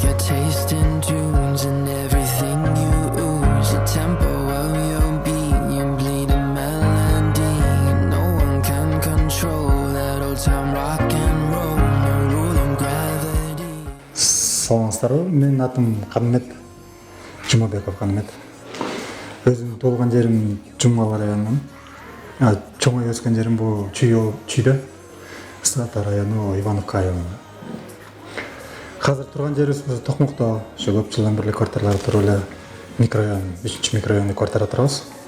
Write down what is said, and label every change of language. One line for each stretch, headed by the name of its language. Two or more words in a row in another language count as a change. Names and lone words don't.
English: taste in tunes and everything you ooze. The tempo of your beat, you bleed a melody. No one can control that old time rock and roll. No rule of gravity.
Kyrgyz: Саламатсыздарбы? Менин атым Канмет, Жумабеков Канмет. Өзүм туулган жерим Жумгал районунан. Чоңой өскөн жерим бул Чүйдө, Сата району, Ивановка айылы.
Kazakh: Қазір тұрған жерimiz
Kyrgyz: Токмокто, ошо көп жылдан бери квартиралар туруп эле микрорайон, 3 микрорайонда квартира турабыз.